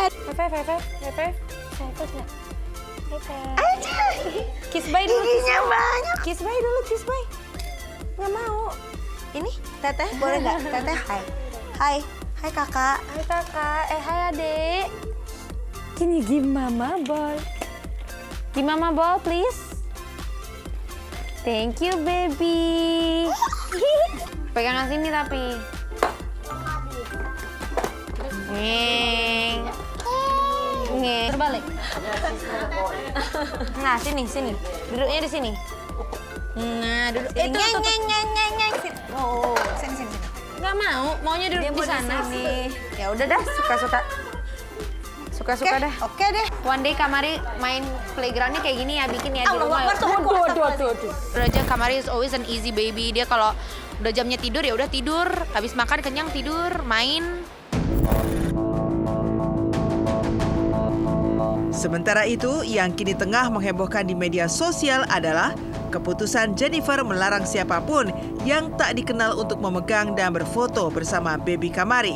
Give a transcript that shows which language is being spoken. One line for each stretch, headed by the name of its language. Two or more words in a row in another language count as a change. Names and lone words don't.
Indonesian: Pepe. Saya nggak? Aja.
English: Kiss bye
Indonesian: dulu. Giginya banyak.
English: Kiss bye
Indonesian: dulu,
English: kiss bye.
Indonesian: Nggak mau. Ini, Teteh, boleh nggak? Teteh, hai. Hai. Hai kakak. Hai kakak. Hai adik. Gini,
English: give mama ball. Give mama ball, please. Thank you, baby.
Indonesian: Pegangan sini tapi. Ngeng. Terbalik. Nah, sini. Duduknya di sini. Nah, duduk. Ngeng. Oh, sini. Nggak mau, maunya duduk di sana. Ya udah dah, suka dah. Oke deh.
English: One day
Indonesian: Kamari main playgroundnya kayak gini ya, bikin ya di rumah. Aduh.
English: Raja Kamari is always an easy baby.
Indonesian: Dia kalau udah jamnya tidur ya udah tidur, habis makan kenyang tidur, main. Sementara itu, yang kini tengah menghebohkan di media sosial adalah keputusan Jennifer melarang siapapun yang tak dikenal untuk memegang dan berfoto bersama Baby Kamari.